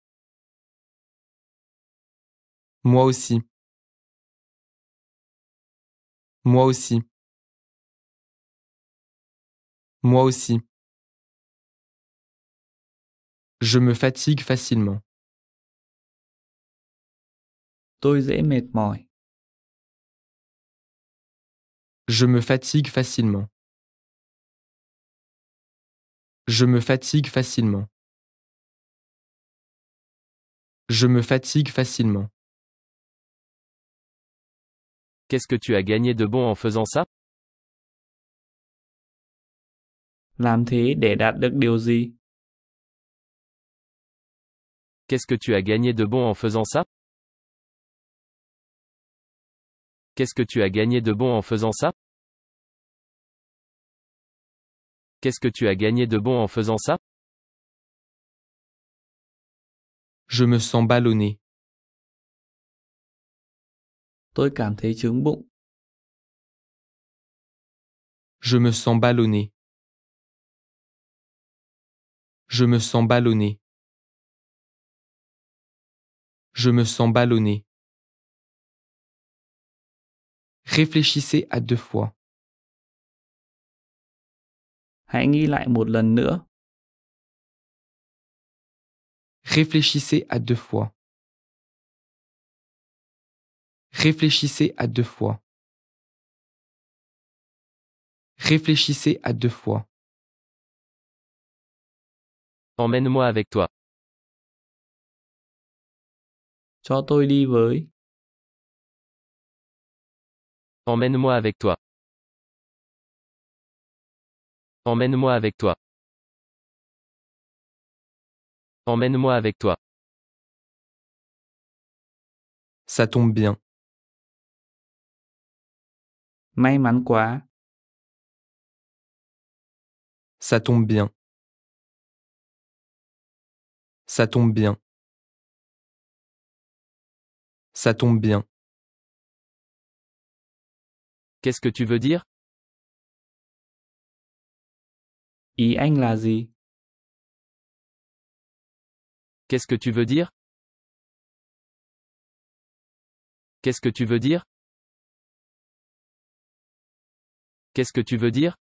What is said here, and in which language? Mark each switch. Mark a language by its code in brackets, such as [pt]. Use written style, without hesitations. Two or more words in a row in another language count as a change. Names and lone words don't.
[fr] Moi aussi. Moi aussi. Moi aussi. Je me fatigue facilement. [vi] Tôi dễ mệt mỏi. [fr] Je me fatigue facilement. Je me fatigue facilement. Je me fatigue facilement. Qu'est-ce que tu as gagné de bon en faisant ça? [vi] Làm thế để đạt được điều gì? [fr] Qu'est-ce que tu as gagné de bon en faisant ça? Qu'est-ce que tu as gagné de bon en faisant ça? Qu'est-ce que tu as gagné de bon en faisant ça? Je me sens ballonné. [vi] Tôi cảm thấy chướng bụng. [fr] Je me sens ballonné. Je me sens ballonné. Je me sens ballonné. Réfléchissez à 2 fois. [vi] Hãy nghĩ lại một lần nữa. [fr] Réfléchissez à 2 fois. Réfléchissez à 2 fois. Réfléchissez à 2 fois. Emmène-moi avec toi. [vi] Cho tôi đi với. [fr] Emmène-moi avec toi. Emmène-moi avec toi. Emmène-moi avec toi. Ça tombe bien. [vi] May mắn quá. [fr] Ça tombe bien. Ça tombe bien. Ça tombe bien. Qu'est-ce que tu veux dire? [vi] Ý anh là gì? [fr] Qu'est-ce que tu veux dire? Qu'est-ce que tu veux dire? Qu'est-ce que tu veux dire?